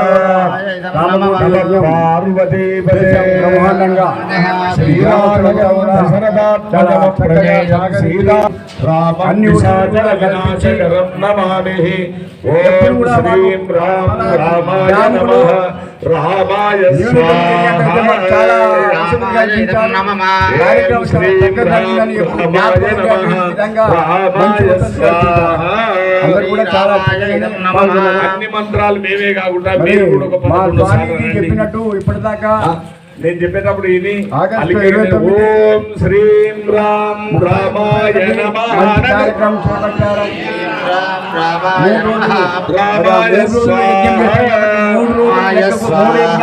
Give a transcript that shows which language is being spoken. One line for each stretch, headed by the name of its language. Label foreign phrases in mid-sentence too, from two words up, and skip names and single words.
Sanskrit: पार्वती श्रीरामं दशरथात्मजं प्रणेयं सीता रामं विशाचरविनाशकरं नमामि। ओम श्रीं राम रामाय नमः रामाय स्वाहा।
Telugu: అన్ని మంత్రాలు మేమే కాకుండా మీరు కూడా ఒక చెప్పినట్టు ఇప్పటిదాకా నేను చెప్పేటప్పుడు ఇది
Sanskrit: ఓం శ్రీం రాం రామాయ నమః రామాయ స్వాహా।